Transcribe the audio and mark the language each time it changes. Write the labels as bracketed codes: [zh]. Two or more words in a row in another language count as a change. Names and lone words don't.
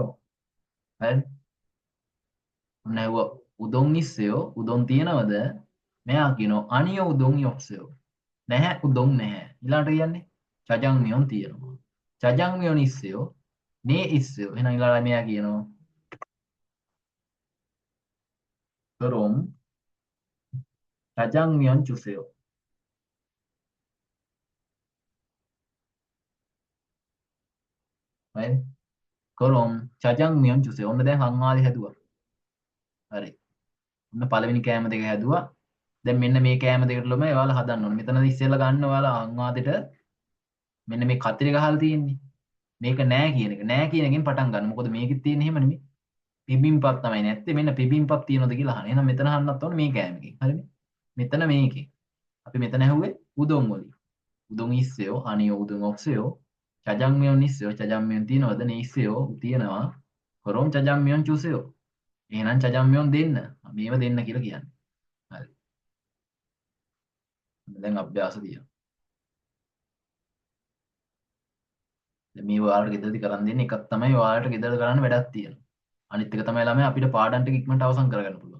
[si] හරි. ඔන්න ඇහුවා [ko] 우동 있어요. [si] උදොන් තියනවද? මෙයා කියනවා [ko] 아니요 우동 없어요. [si] නැහැ උදොන් නැහැ. ඊළඟට කියන්නේ චජංමියොන් තියනවා. [ko] 짜장면 있어요. 네 있어요. [si] එහෙනම් ඊළඟට මෙයා කියනවා [ko] 그럼 짜장면 주세요. [si] right? [ko] 그럼 짜장면 주세요. [si] ඔන්න දැන් සංවාදය හැදුවා. හරි. ඔන්න පළවෙනි කෑම දෙක හැදුවා. දැන් මෙන්න මේ කෑම දෙකට ළම ඔයාලා හදන්න ඕනේ. මෙතනද ඉස්සෙල්ලා ගන්න ඔයාලා සංවාදෙට මෙන්න මේ කතරි ගහලා තියෙන්නේ. මේක නෑ කියන එක. නෑ කියන එකෙන් පටන් ගන්න. මොකද මේකෙත් තියෙන්නේ එහෙම නෙමෙයි. පිබිම්පප් තමයි නැත්තේ. මෙන්න පිබිම්පප් තියනවද කියලා අහන. එහෙනම් මෙතන අහන්නත් ඕනේ මේ කෑමකින්. හරිනේ. මෙතන මේකෙන්. අපි මෙතන ඇහුවේ උදොන් වලින්. [ko] 우동 있어요? 아니요, 우동 없어요. 짜장면 있어요? 짜장면 තියනවද? 네 있어요. තියෙනවා. 그럼 짜장면 주세요. [si] එහෙනම් 짜장면 දෙන්න. මේව දෙන්න කියලා කියන්නේ. හරි. දැන් අභ්‍යාස තියෙනවා. දැන් මේ ඔයාලට ගෙදරදී කරන් දෙන්නේ එකක් තමයි ඔයාලට ගෙදර කරන්න වැඩක් තියෙනවා. අනිත් එක තමයි ළමයි අපිට පාඩම් ටික ඉක්මනට අවසන් කරගන්න පුළුවන්.